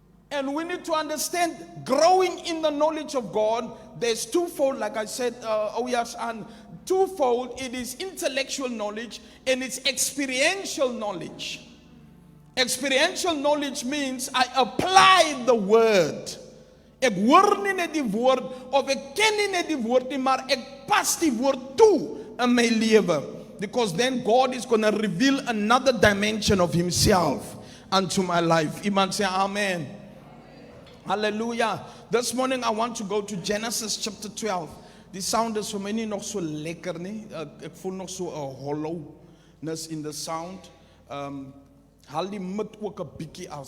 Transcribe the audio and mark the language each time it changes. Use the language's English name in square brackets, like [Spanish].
[English] And we need to understand, growing in the knowledge of God, there's twofold, like I said, and twofold. It is intellectual knowledge and it's experiential knowledge. Experiential knowledge means I apply the word. [Afrikaans] Ek hoor nie net die woord, of ek ken nie net die woord nie, maar ek pas die woord toe in my lewe. [English] Because then God is going to reveal another dimension of himself unto my life. [Afrikaans] Iemand sê amen. Hallelujah. [English] This morning I want to go to Genesis chapter 12. [Afrikaans] Die sound is vir my nie nog so lekker nie. Ek voel nog so 'n hollowness [English] in the sound. [Afrikaans] Haal die mid ook 'n bietjie af.